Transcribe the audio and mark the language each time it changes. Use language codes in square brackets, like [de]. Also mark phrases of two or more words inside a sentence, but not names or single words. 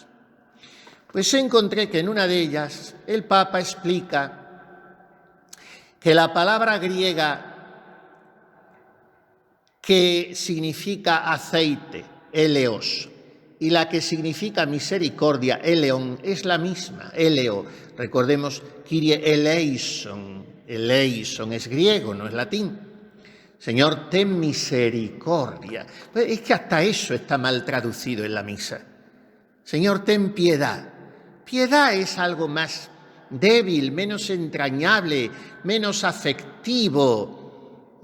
[es] Pues encontré que en una de ellas el Papa explica que la palabra griega que significa aceite, eleos, y la que significa misericordia, eleon, es la misma, eleo. Recordemos, [el] Κύριε ελέησον, [es] eleison es griego, no es latín. Señor, ten misericordia. Pues es que hasta eso está mal traducido en la misa. Señor, ten piedad. Piedad es algo más débil, menos entrañable, menos afectivo.